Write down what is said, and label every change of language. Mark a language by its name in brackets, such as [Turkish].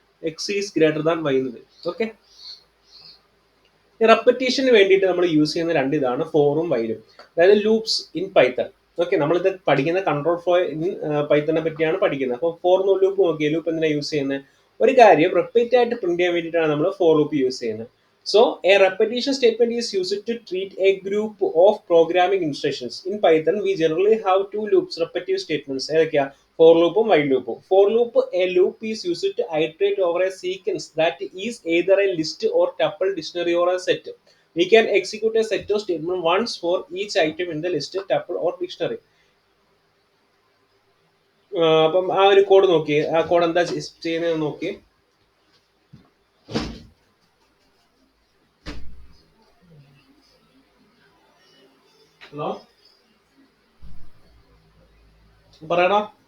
[Malayalam] X is greater than Y എന്ന് വരും. Okay, റെപ്പറ്റീഷന് വേണ്ടിയിട്ട് നമ്മൾ യൂസ് ചെയ്യുന്ന രണ്ട് ഇതാണ് ഫോറും വൈലും, അതായത് ലൂപ്സ് ഇൻ പൈത്തൺ. ഓക്കെ, നമ്മളിത് പഠിക്കുന്ന കൺട്രോൾ ഫ്ലോ ഇൻ പൈത്തണിനെ പറ്റിയാണ് പഠിക്കുന്നത്. അപ്പോൾ ഫോർ ലൂപ്പ് നോക്കിയാൽ ലൂപ്പ് എന്തിനാണ് യൂസ് ചെയ്യുന്നത്? ഒരു കാര്യം റിപ്പീറ്റ് ആയിട്ട് പ്രിന്റ് ചെയ്യാൻ വേണ്ടിയിട്ടാണ് നമ്മൾ ഫോർ ലൂപ്പ് യൂസ് ചെയ്യുന്നത്. [English] So a repetition statement is used to treat a group of programming instructions. In Python, we generally have two loops, repetitive statements. For loop and while loop. For loop, a loop is used to iterate over a sequence that is either a list or tuple, dictionary or a set. We can execute a set of statement once for each item in the list, tuple or dictionary. [Malayalam] അപ്പം ആ ഒരു code നോക്കി, ആ code എന്താ ചെയ്യുന്നത് നോക്കി. Hello, പറയടാ.